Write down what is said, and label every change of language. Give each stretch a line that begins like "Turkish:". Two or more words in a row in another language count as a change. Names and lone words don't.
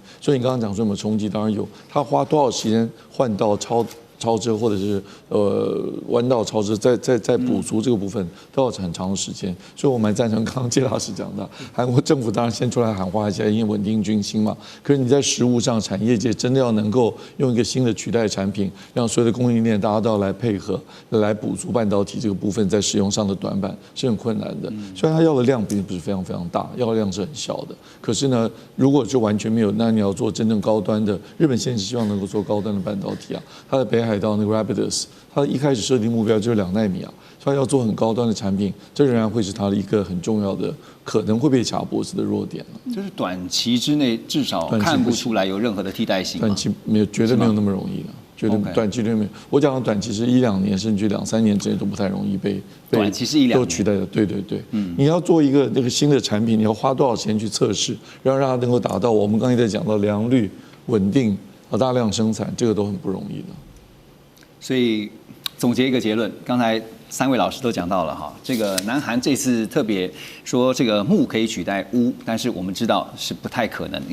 Chinese: 所以你剛剛講說有沒有衝擊，當然有。它花多少時間換到超支或者是彎道超支，再補足這個部分都要很長的時間，所以我蠻贊成剛剛謝老師講的，韓國政府當然先出來喊話一下，因為穩定軍心嘛。可是你在實務上，產業界真的要能夠用一個新的取代產品，讓所有的供應鏈大家都要來配合，來補足半導體這個部分在使用上的短板是很困難的。雖然它要的量並不是非常非常大，要的量是很小的，可是呢，如果就完全沒有，那你要做真正高端的，日本現在是希望能夠做高端的半導體它的北海道那個 Rapidus， 它一開始設定目標就是2奈米所以要做很高端的產品，這仍然會是它的一個很重要的，可能會被卡脖子的弱點就是短期之內至少看不出來有任何的替代性。短期沒有，絕對沒有那麼容易的，絕對短期絕對沒有。我講的短期是1-2年，甚至2-3年之內都不太容易被短期是1-2年都取代的。对，你要做一個那個新的產品，你要花多少錢去測試，讓它能夠達到我們剛才在講到良率、穩定大量生產，這個都很不容易的。所以總結一個結論，剛才3位老師都講到了這個南韓這次特別說這個鉬可以取代鎢，但是我們知道是不太可能。